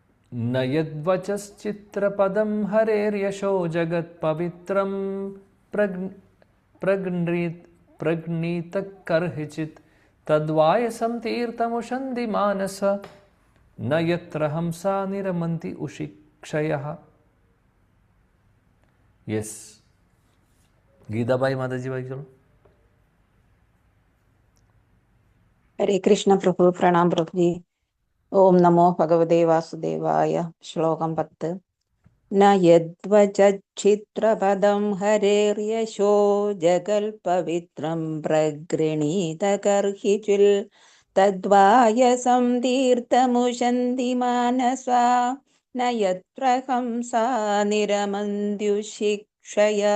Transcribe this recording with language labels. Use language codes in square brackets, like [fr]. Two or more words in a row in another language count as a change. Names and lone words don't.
[sa] न यद्वचश्चित्रपदं हरेर्यशो जगत्पवित्रं प्रगृणीतकर्हिचित् तद्वायसं तीर्थमुशन्ति मानस न यत्र हंसा निरमन्ति उशिक्षयः. [ml] യെസ്, ഗീതാബായി മാതാജി വായിച്ചോളൂ. ഹരേ കൃഷ്ണ പ്രഭു. പ്രണാം പ്രഭുജി. [sa] ഓം നമോ ഭഗവതേ വാസുദേവായ. ശ്ലോകം 10. ന യദ്വചിത്രപദം ഹരേർയശോ ജഗൽ പവിത്രം പ്രഗൃണീതകർഹിചുൽ തദ്വായസം തീർത്ഥമുശന്തി മാനസാ ന യത്ര ഹംസാ നിരമന്ത്യുശിക്ഷയാ.